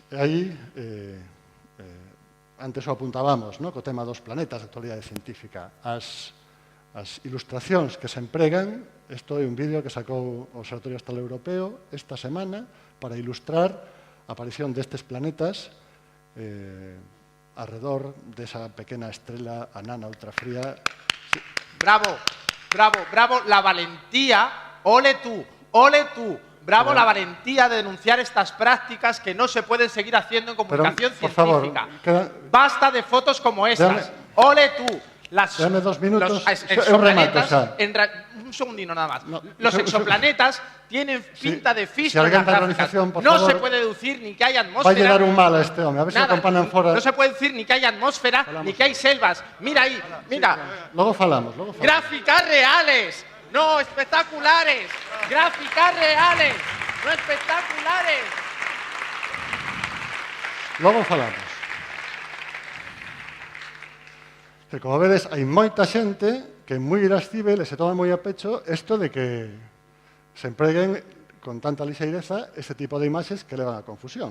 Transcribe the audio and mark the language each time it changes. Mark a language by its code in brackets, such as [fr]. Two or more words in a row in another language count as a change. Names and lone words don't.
[gl] E aí, antes o apuntábamos, co tema dos planetas de actualidade científica. As ilustracións que se empregan, isto é un vídeo que sacou o Observatorio Estelar Europeo esta semana para ilustrar a aparición destes planetas alrededor desa pequena estrela anana ultrafría. [es] Bravo, bravo, bravo, la valentía, ole tú, bravo la valentía de denunciar estas prácticas que no se pueden seguir haciendo en comunicación científica. Basta de fotos como estas, ole tú. Dame 2 minutos, un segundino nada más. Los exoplanetas tienen pinta de fisto en las gráficas. No se puede deducir ni que hay atmósfera. [gl] Va a llegar un mal a este hombre, a ver se acompañan fora. [es] No se puede decir ni que hay atmósfera, ni que hay selvas. [gl] Mira aí, mira. Logo falamos. [es] Gráficas reales, no espectaculares. Gráficas reales, no espectaculares. [gl] Logo falamos. Que, como vedes, hai moita xente que é moi irascível e se toma moi a pecho isto de que se empreguen con tanta lixeireza este tipo de imaxes que levan a confusión.